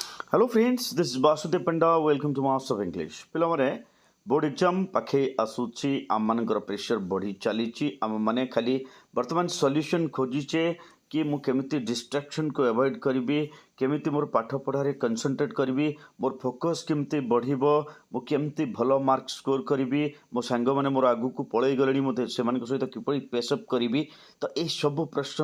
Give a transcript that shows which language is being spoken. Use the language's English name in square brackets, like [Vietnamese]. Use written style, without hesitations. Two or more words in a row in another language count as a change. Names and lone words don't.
[English] Hello friends, this is Basudev Panda. Welcome to Master of English. [Odia] ପିଲାମାନେ [English] board exam [Odia] ପାଖେଇ ଆସୁଛି ଆମମାନଙ୍କର ପ୍ରେସର ବଢ଼ି ଚାଲିଛି ଆମମାନେ ଖାଲି ବର୍ତ୍ତମାନ ସଲ୍ୟୁସନ୍ ଖୋଜିଛେ କି ମୁଁ କେମିତି [English] distraction avoid [Odia] କରିବି କେମିତି ମୋର ପାଠ ପଢ଼ାରେ କନସେନ୍ଟ୍ରେଟ୍ କରିବି ମୋର ଫୋକସ୍ କେମିତି ବଢ଼ିବ ମୁଁ କେମିତି ଭଲ [English] mark score [Odia] କରିବି ମୋ ସାଙ୍ଗମାନେ ମୋର ଆଗକୁ ପଳେଇ ଗଲେଣି ମୋତେ ସେମାନଙ୍କ ସହିତ କିପରି ପେସଅପ୍ କରିବି ତ ଏସବୁ ପ୍ରଶ୍ନର